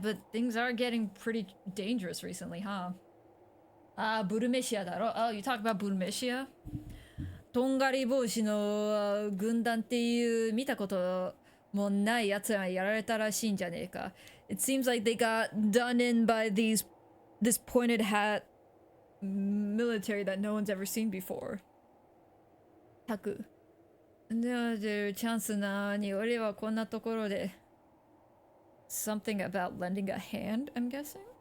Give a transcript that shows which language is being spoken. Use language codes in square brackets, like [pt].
[en] But things are getting pretty dangerous recently, huh? Ah, Burumeshia だろ? Oh, you talk about Burumeshia? [ja] とんがり帽子の軍団っていう見たこともないやつらやられたらしいんじゃねえか. [en] It seems like they got done in by this pointed hat military that no one's ever seen before. [ja] タク。で、チャンスなのに俺はこんなところで [en] something about lending a hand, I'm guessing?